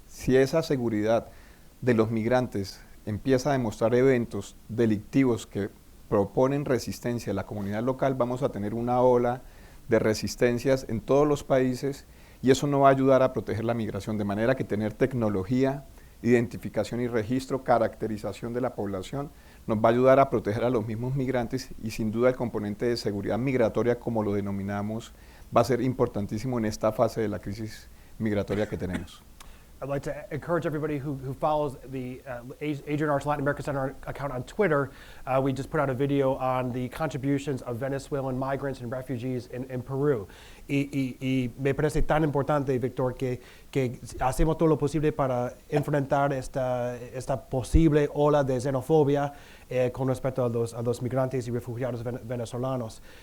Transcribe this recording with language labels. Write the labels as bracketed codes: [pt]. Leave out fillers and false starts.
[es] Si esa seguridad de los migrantes empieza a demostrar eventos delictivos que proponen resistencia a la comunidad local, vamos a tener una ola de resistencias en todos los países y eso no va a ayudar a proteger la migración, de manera que tener tecnología, identificación y registro, caracterización de la población, nos va a ayudar a proteger a los mismos migrantes y sin duda el componente de seguridad migratoria, como lo denominamos, va a ser importantísimo en esta fase de la crisis migratoria que tenemos. [en] I'd like to encourage everybody who follows the Adrienne Arsht Latin America Center account on Twitter. We just put out a video on the contributions of Venezuelan migrants and refugees in Peru. [es] Y me parece tan importante, Víctor, que hacemos todo lo posible para enfrentar esta posible ola de xenofobia con respecto a los migrantes y refugiados venezolanos.